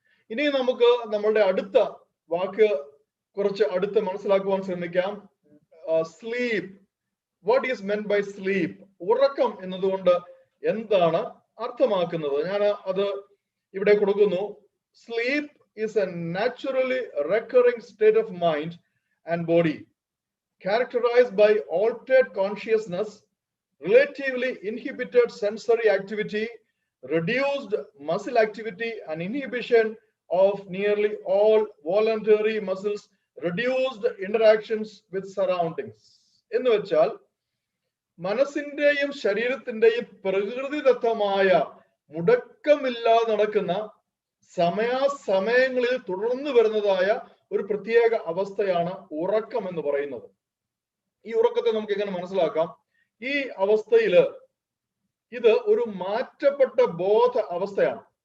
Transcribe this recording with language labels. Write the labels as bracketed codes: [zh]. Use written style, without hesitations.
[ml] ഇനി നമുക്ക് നമ്മളുടെ അടുത്ത വാക്ക് കുറച്ച് അടുത്ത് മനസ്സിലാക്കുവാൻ ശ്രമിക്കാം. Sleep. [en] What is meant by sleep? [ml] ഉറക്കം എന്നതുകൊണ്ട് എന്താണ് അർത്ഥമാക്കുന്നത്? ഞാൻ അത് ഇവിടെ കൊടുക്കുന്നു. [en] Sleep is a naturally recurring state of mind and body characterized by altered consciousness, relatively inhibited sensory activity, reduced muscle activity, and inhibition of nearly all voluntary muscles, reduced interactions with surroundings. [ml] എന്ന് വെച്ചാൽ മനസ്സിന്റെയും ശരീരത്തിന്റെയും പ്രകൃതിദത്തമായ മുടക്കമില്ലാതെ നടക്കുന്ന സമയാസമയങ്ങളിൽ തുടർന്ന് വരുന്നതായ ഒരു പ്രത്യേക അവസ്ഥയാണ് ഉറക്കം എന്ന് പറയുന്നത്. ഈ ഉറക്കത്തെ നമുക്ക് എങ്ങനെ മനസ്സിലാക്കാം? ഈ അവസ്ഥയില് ഇത് ഒരു മാറ്റപ്പെട്ട ബോധ അവസ്ഥയാണ്.